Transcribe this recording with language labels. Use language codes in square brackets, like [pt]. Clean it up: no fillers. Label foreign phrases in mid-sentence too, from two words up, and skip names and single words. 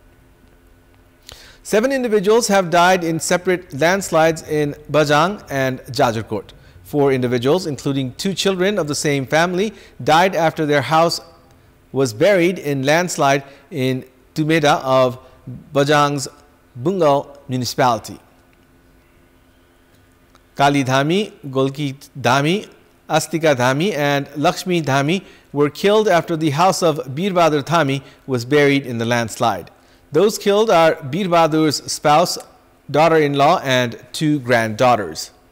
[en] 7 individuals have died in separate landslides in Bajang and Jajarkot. 4 individuals, including 2 children of the same family, died after their house was buried in landslide in Tumeda of Bajang's Bungal municipality. Kali Dhami, Golki Dhami, Astika Dhami, and Lakshmi Dhami were killed after the house of Birbadur Dhami was buried in the landslide. Those killed are Bir Bahadur's spouse, daughter-in-law, and 2 granddaughters.